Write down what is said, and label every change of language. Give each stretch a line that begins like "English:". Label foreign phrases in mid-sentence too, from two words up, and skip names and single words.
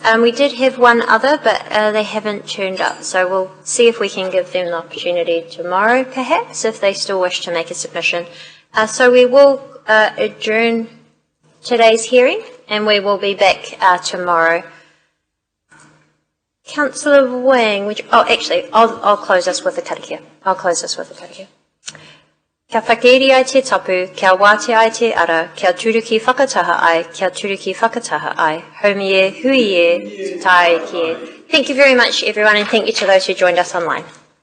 English: We did have one other, but they haven't turned up, so we'll see if we can give them the opportunity tomorrow, perhaps, if they still wish to make a submission. So we will adjourn today's hearing, and we will be back tomorrow. Councillor Wang, I'll close us with a karakia.
Māori: Kia whakeiri ai te tapu, kia wāte ai te ara, kia turuki whakataha ai, haumi e, hui e, tai ki e.
English: Thank you very much, everyone, and thank you to those who joined us online.